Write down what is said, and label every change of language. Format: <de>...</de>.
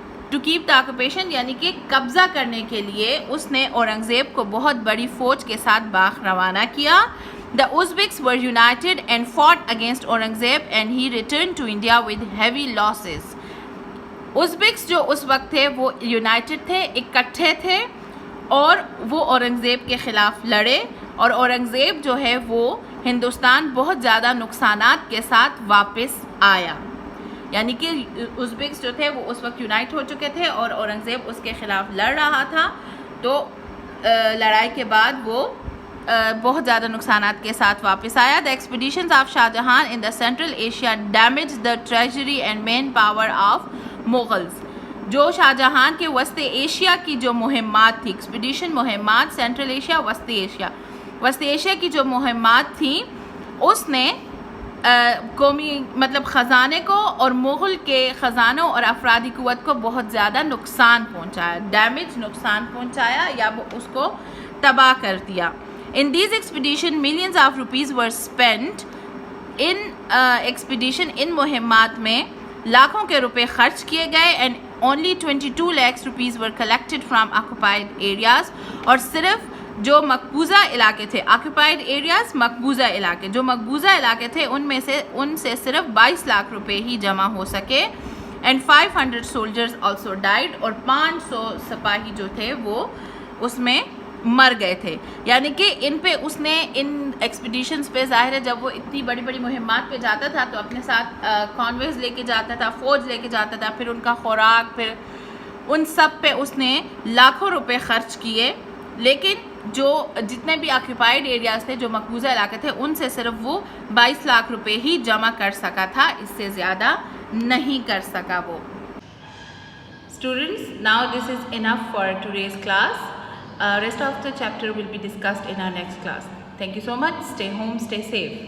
<en>to keep the occupation</en> <ur>یعنی کہ قبضہ کرنے کے لیے اس نے اورنگزیب کو بہت بڑی فوج کے ساتھ باخ روانہ کیا.</ur> <en>The Uzbeks were united and fought against Aurangzeb and he returned to India with heavy losses.</en> <ur>ازبکس جو اس وقت تھے وہ یونائٹڈ تھے, اکٹھے تھے, اور وہ اورنگزیب کے خلاف لڑے, اور اورنگزیب جو ہے وہ ہندوستان بہت زیادہ نقصانات کے ساتھ واپس آیا. یعنی کہ ازبکس جو تھے وہ اس وقت یونائٹ ہو چکے تھے اور اورنگزیب اس کے خلاف لڑ رہا تھا, تو لڑائی کے بعد وہ بہت زیادہ نقصانات کے ساتھ واپس آیا.</ur> <en>The expeditions of Shah Jahan in the Central Asia damaged the treasury and main power of Mughals.</en> <ur>جو شاہ جہان کے وسط ایشیا کی جو مہمات تھی, ایکسپیڈیشن مہمات, سینٹرل ایشیا, وسط ایشیا کی جو مہمات تھیں, اس نے قومی مطلب خزانے کو اور مغل کے خزانوں اور افرادی قوت کو بہت زیادہ نقصان پہنچایا. ڈیمیج, نقصان پہنچایا یا اس کو تباہ کر دیا.</ur> <en>In these expeditions, millions of rupees were spent. in expedition,</en> <ur>ان مہمات میں لاکھوں کے روپے خرچ کیے گئے,</ur> <en>and only 22 lakhs rupees were collected from occupied areas.</en> <ur>اور صرف جو مقبوضہ علاقے تھے,</ur> <en>occupied areas</en> <ur>مقبوضہ علاقے, جو مقبوضہ علاقے تھے ان سے صرف 22 لاکھ روپے ہی جمع ہو سکے.</ur> <en>and 500 soldiers also died.</en> <ur>اور 500 سپاہی جو تھے وہ اس میں مر گئے تھے. یعنی کہ ان پہ اس نے ان ایکسپیڈیشنز پہ ظاہر ہے جب وہ اتنی بڑی بڑی مہمات پہ جاتا تھا تو اپنے ساتھ کانویز لے کے جاتا تھا, فوج لے کے جاتا تھا, پھر ان کا خوراک, پھر ان سب پہ اس نے لاکھوں روپے خرچ کیے. لیکن جو جتنے بھی آکوپائڈ ایریاز تھے, جو مقبوضہ علاقے تھے, ان سے صرف وہ 22 لاکھ روپے ہی جمع کر سکا تھا, اس سے زیادہ نہیں کر سکا وہ.</ur> <en>Students, now this is enough for today's class. Rest of the chapter will be discussed in our next class. Thank you so much. Stay home, stay safe.</en>